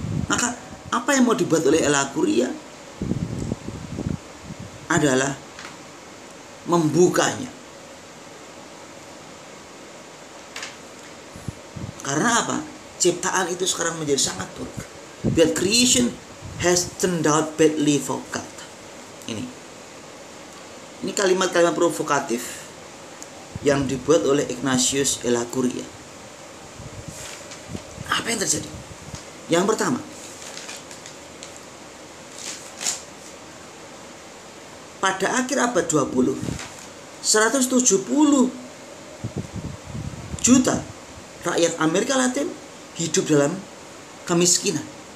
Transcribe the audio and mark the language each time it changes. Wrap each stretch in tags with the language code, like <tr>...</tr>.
<id>Maka apa yang mau dibuat oleh Ellacuría adalah membukanya. Karena apa? Ciptaan itu sekarang menjadi sangat buruk.</id> <en>That creation has turned out badly for God.</en> <id>Ini kalimat-kalimat provokatif yang dibuat oleh Ignatius Ellacuría. Apa yang terjadi? Yang pertama, pada akhir abad 20, 170 juta rakyat Amerika Latin hidup dalam kemiskinan.</id>